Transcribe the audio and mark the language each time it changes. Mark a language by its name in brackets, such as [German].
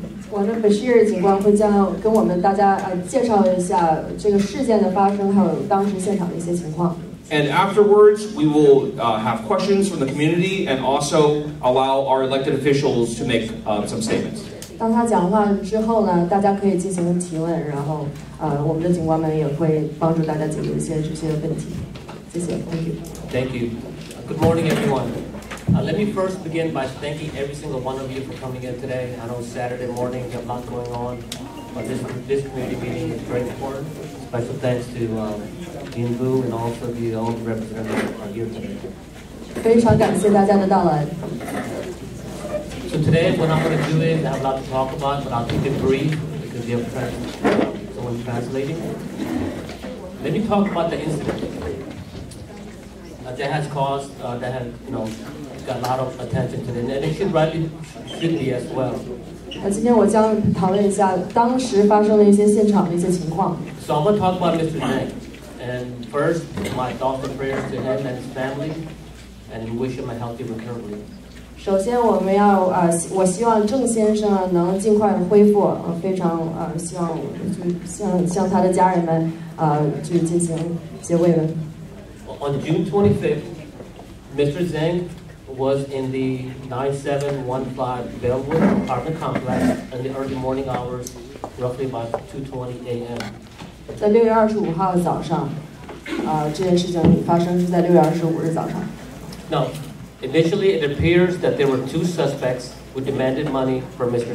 [Chinese] 我们Bashir警官会将跟我们大家介绍一下这个事件的发生，还有当时现场的一些情况。 [English] And afterwards, we will have questions from the community and also allow our elected officials to make some statements. [Chinese] 当他讲话之后呢，大家可以进行提问，然后我们的警官们也会帮助大家解决一些这些问题。谢谢 ， [English] Thank you. Thank you. Good morning, everyone. Let me first begin by thanking every single one of you for coming in today. I know Saturday morning you have a lot going on, but this community meeting is very important. Special thanks to Dean Vu and also the old representatives who are here today. [Chinese] 非常感谢大家的到来。 [English] So today, what I'm going to do is I have a lot to talk about, but I'll keep it brief because we have someone translating. Let me talk about the incident that has caused, that has, got a lot of attention to it, and it should be as well. [Chinese] 今天我将讨论一下当时发生的一些现场的一些情况。 [English] So I'm going to talk about Mr. Zhang, and first, my thoughts and prayers to him and his family, and we wish him a healthy recovery. [Chinese] 首先，我希望郑先生能尽快的恢复，非常希望向他的家人们去进行一些慰问。 [English] On June 25th, Mr. Zhang was in the 9715 Bellwood apartment complex in the early morning hours, roughly about 2:20 a.m. [Chinese] 在6月25号早上，这件事情发生是在6月25日早上。 [English] Now, initially, it appears that there were two suspects who demanded money from Mr.